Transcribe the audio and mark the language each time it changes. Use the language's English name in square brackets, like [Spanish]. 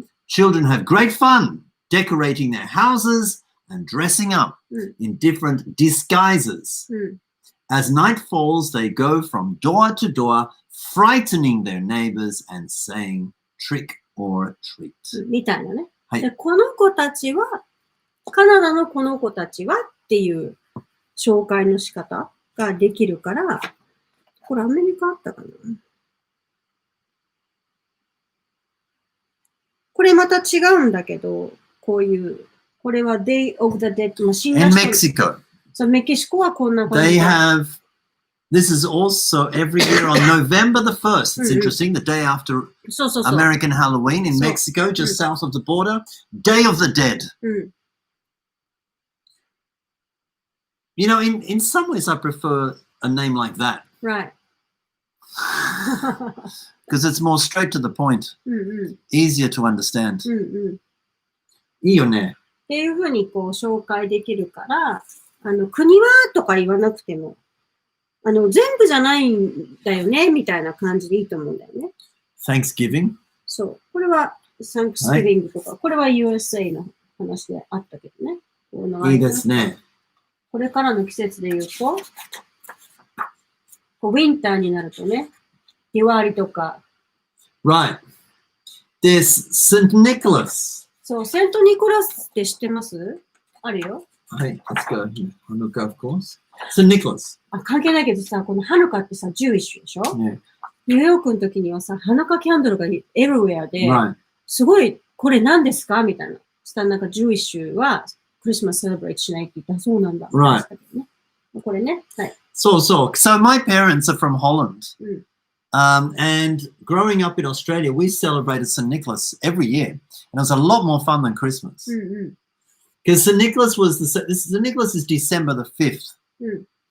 [English] Children have great fun decorating their houses and dressing up in different disguises. As night falls, they go from door to door, frightening their neighbors and saying trick or treat. [Japanese] みたいなね。はい。で、この子たちは、カナダのこの子たちはっていう紹介の仕方ができるから、これアメリカあったかな？これまた違うんだけど、こういう、これは Day of the Dead の死んだ人。 [English] In Mexico. [Japanese] そう、メキシコはこんな感 [English] They [Japanese] じ。 [English] have, this is also every year on November the 1st. It's Mhm. interesting, the day after [Japanese] そうそうそう。 [English] American Halloween in So- Mexico, just south of the border. Day of the Dead. [Japanese] うん。 [English] You know, in some ways, I prefer a name like that Right. because it's more straight to the point, [Japanese] うんうん。 [English] easier to understand. [Japanese] うんうん。っいいよね。ていうふうにこう紹介できるから、国はとか言わなくても、全部じゃないんだよね、みたいな感じでいいと思うんだよね。 [English] Thanksgiving. [Japanese] そう。これは、サンクスギビングとか、これは USA の話であったけどね。いいですね。これからの季節で言うと、ウィンターになるとね、ディワーリとか。 [English] Right. There's St. Nicholas. [Japanese] そう、セントニコラスって知ってます？あるよ。 [English] Hey, let's go here. Hanukkah, of course. St. Nicholas. [Japanese] あ、関係ないけどさ、このハヌカってさ、ジューイッシュでしょ？ [English] Yeah. [Japanese] ニューヨークの時にはさ、ハヌカキャンドルがエルウェアで、 [English] Right. [Japanese] すごい、これ何ですかみたいな。したらなんかジューイッシュはクリスマスセレブレイトしないって言ったらそうなんだ。 [English] Right. [Japanese] これね。はい。 [English] So my parents are from Holland. Mm. And growing up in Australia, we celebrated St. Nicholas every year. And it was a lot more fun than Christmas. [Japanese] うんうん。 [English] Because St. Nicholas was St. Nicholas is December the 5th. Mm.